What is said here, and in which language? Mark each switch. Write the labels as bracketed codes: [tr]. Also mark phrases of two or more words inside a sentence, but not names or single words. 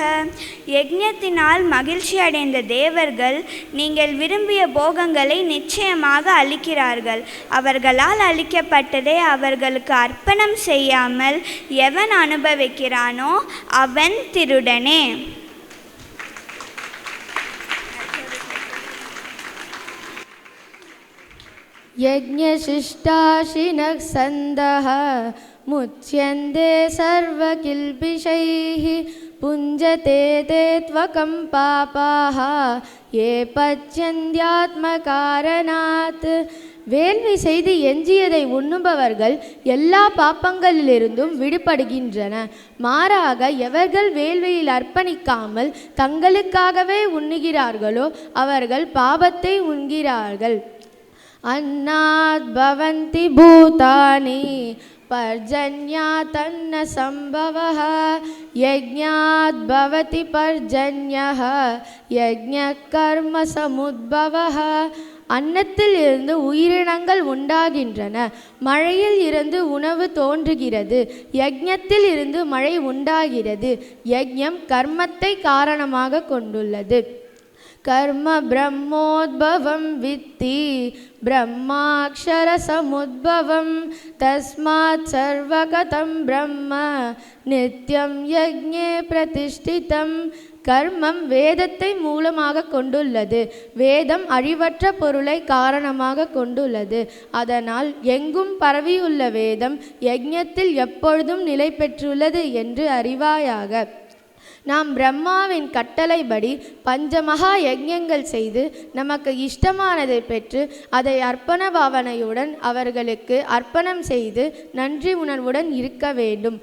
[ta] யஜ்ஞத்தினால் மகிழ்ச்சி அடைந்த தேவர்கள் நீங்கள் விரும்பிய போகங்களை நிச்சயமாக அளிக்கிறார்கள். அவர்களால் அளிக்கப்பட்டதை அவர்களுக்கு அர்ப்பணம் செய்யாமல் எவன் அனுபவிக்கிறானோ அவன் திருடனே. [sa] यज्ञशिष्टाशिनः सन्दः मुच्यन्ते सर्वकिल्बिषैः पुञ्जते ते त्वकं पापाः ये पच्यन्त्यात्मकारणात्. [ta] வேள்வி செய்து எஞ்சியதை உண்ணுபவர்கள் எல்லா பாப்பங்களிலிருந்தும் விடுபடுகின்றன. மாறாக எவர்கள் வேள்வியில் அர்ப்பணிக்காமல் தங்களுக்காகவே உண்ணுகிறார்களோ அவர்கள் பாபத்தை உண்கிறார்கள். [sa] अन्नात् भवन्ति भूतानि पर्जन्यात् न संभवः यज्ञात् भवति पर्जन्यः यज्ञः कर्म समुद्भवः. [ta] அன்னத்தில் இருந்து உயிரினங்கள் உண்டாகின்றன, மழையில் இருந்து உணவு தோன்றுகிறது, யஜ்ஞத்தில் இருந்து மழை உண்டாகிறது. யஜ்ஞம் கர்மத்தை காரணமாக கொண்டுள்ளது. [sa] कर्म ब्रह्मोद्भवं वित्ति ब्रह्माक्षरसमुद्भवं तस्मात् सर्वगतं ब्रह्म नित्यं यज्ञे प्रतिष्ठितं. [ta] கர்மம் வேதத்தை மூலமாக கொண்டுள்ளது, வேதம் அழிவற்ற பொருளை காரணமாக கொண்டுள்ளது. அதனால் எங்கும் பரவியுள்ள வேதம் யஜ்ஞத்தில் எப்பொழுதும் நிலை பெற்றுள்ளது என்று அறிவாயாக. நாம் பிரம்மாவின் கட்டளைப்படி பஞ்சமகா யஜ்ஞங்கள் செய்து நமக்கு இஷ்டமானதை பெற்று அதை அர்ப்பண பாவனையுடன் அவர்களுக்கு அர்ப்பணம் செய்து நன்றி உணர்வுடன் இருக்க வேண்டும்.